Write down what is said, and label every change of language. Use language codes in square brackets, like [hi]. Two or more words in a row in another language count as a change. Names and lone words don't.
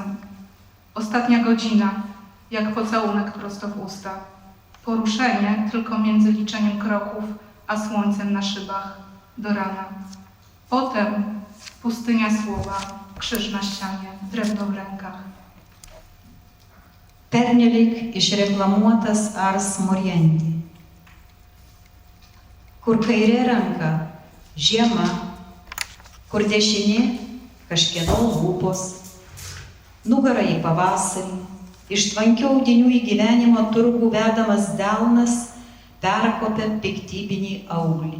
[pl] Ostatnia godzina, jak pocałunek prosto w usta. Poruszenie tylko między liczeniem kroków, a słońcem na szybach, do rana. Potem pustynia słowa, krzyż na ścianie, drewno w rękach. [lt] Pernelyg išreklamuotas Ars Moriendi. Kur kairė ranka žiema, kur dešinė kažkieno lūpos, nugara į pavasarį, iš tvankių audinių į gyvenimo turgų vedamas delnas perkopia piktybinį auglį.